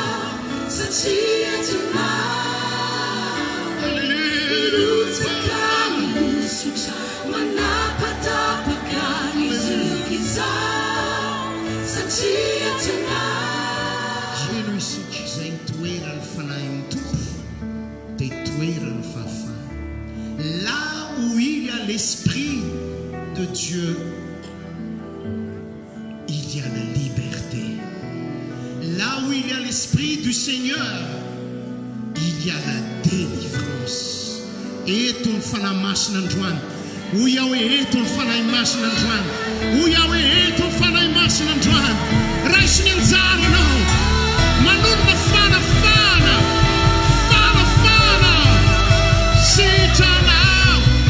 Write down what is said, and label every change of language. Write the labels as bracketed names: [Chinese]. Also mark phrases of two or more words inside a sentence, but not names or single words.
[Malagasy] Satria Eto Ianao mirotsaka mirosotra manapatapaka ny zokizao. Satria Eto Ianao eno isika izay toerany fanahin'ny tompo dia toerany fahafahana. [French] Là où il y a l'esprit de Dieu, il y a la liberté. Là où il y a l'esprit du Seigneur, il y a la délivrance. [Malagasy] Eto ny Fanahy Masina androany. Hoy aho hoe eto ny Fanahy Masina androany. Hoy aho hoe eto ny Fanahy Masina androany. Raisiny anjara anao. Manonona fanafana. Fanafana. Sitranao.